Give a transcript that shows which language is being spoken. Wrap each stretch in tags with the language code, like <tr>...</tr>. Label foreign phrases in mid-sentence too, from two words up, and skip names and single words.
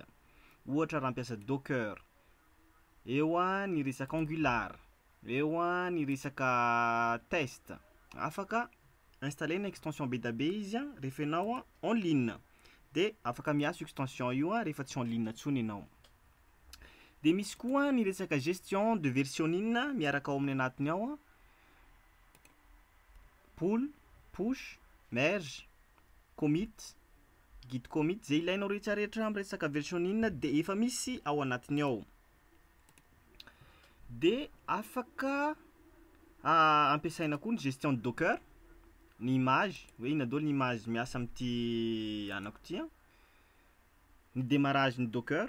<mg>Ohatra raha ampiasa Docker, eo ny resaka Angular, eo ny resaka test, afaka installena extension be da be izy rehefa enao</mg> <fr>en ligne</fr> <mg>de afaka miaso extension io rehefa tsy</mg> <fr>en ligne</fr> <mg>tsony enao. De misy koa ny resaka</mg> <fr>gestion de versionning</fr> <mg>miaraka ao amin'ny anatiny ao,</mg> <en>pull, push, merge, commit, git commit,</en> <mg>zay ilainao rehetrarehetra amin'ny resaka versionning de efa misy ao anatiny ao. De afaka ampiasaina koa ny</mg> <fr>gestion de Docker,</fr> <mg>ny image, hoe ina daholo ny image miasa amin'ity anako ty, ny démarrage ny Docker.</mg>